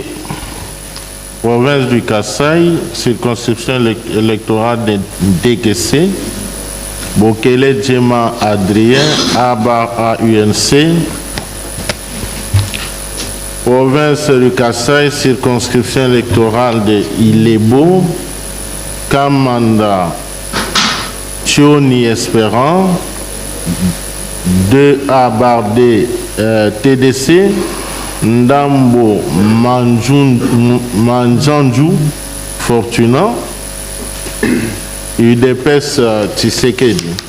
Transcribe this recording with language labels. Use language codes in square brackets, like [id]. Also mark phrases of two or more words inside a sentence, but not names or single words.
[fr] Province du Kasaï, circonscription électorale de DGC. Bokele Djema Adrien, Abar UNC. Province du Kasaï, circonscription électorale de Ilebo. Kamanda Chioni Espérant, 2A Bardé TDC, Ndambo Manjanju Fortuna, UDPS Tshisekedi.